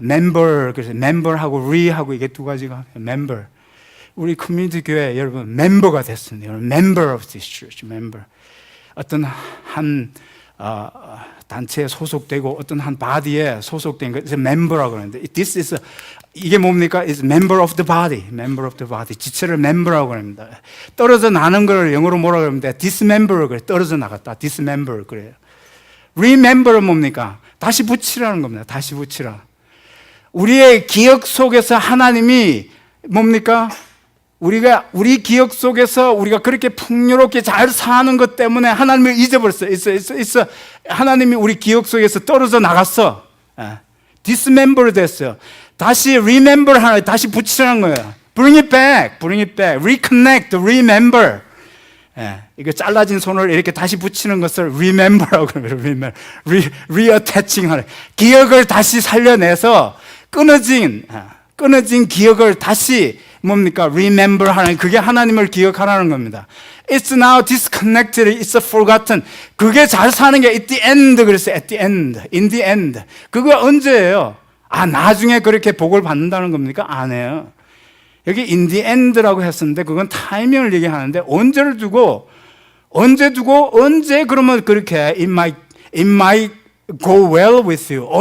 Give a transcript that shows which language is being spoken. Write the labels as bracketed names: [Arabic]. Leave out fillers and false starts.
[Korean] member 그래서 member하고 re하고 이게 두 가지가 member. 우리 커뮤니티 교회 여러분 멤버가 됐습니다. [English] member of this church, member. [Korean] 어떤 한 단체에 소속되고 어떤 한 바디에 소속된 것을 멤버라고 그러는데 이게 뭡니까? [English] It's member of the body. [Korean] 지체를 멤버라고 합니다. 떨어져 나는 걸 영어로 뭐라고 합니까? dismember 그래. 떨어져 나갔다. dismember 그래요. remember은 뭡니까? 다시 붙이라는 겁니다. 다시 붙이라. 우리의 기억 속에서 하나님이 뭡니까? 우리 기억 속에서 우리가 그렇게 풍요롭게 잘 사는 것 때문에 하나님을 잊어버렸어. 있어. 하나님이 우리 기억 속에서 떨어져 나갔어. dismember 됐어요. 다시 remember 하나, 다시 붙이라는 거예요. [English] bring it back, reconnect, remember. [Korean] 이거 잘라진 손을 이렇게 다시 붙이는 것을 remember라고 그래요. reattaching 하는, 기억을 다시 살려내서 끊어진 기억을 다시 뭡니까? remember 하는, 그게 하나님을 기억하라는 겁니다. [English] It's now disconnected, it's forgotten. [Korean] 그게 잘 사는 게 [English] at the end [Korean] 그랬어요. [English] at the end, in the end. [Korean] 그거 언제예요? 나중에 그렇게 복을 받는다는 겁니까? 아니에요. 여기 [English] in the end [Korean] 라고 했었는데 그건 타이밍을 얘기하는데 언제를 두고 언제 그러면 그렇게 [English] it might go well with you.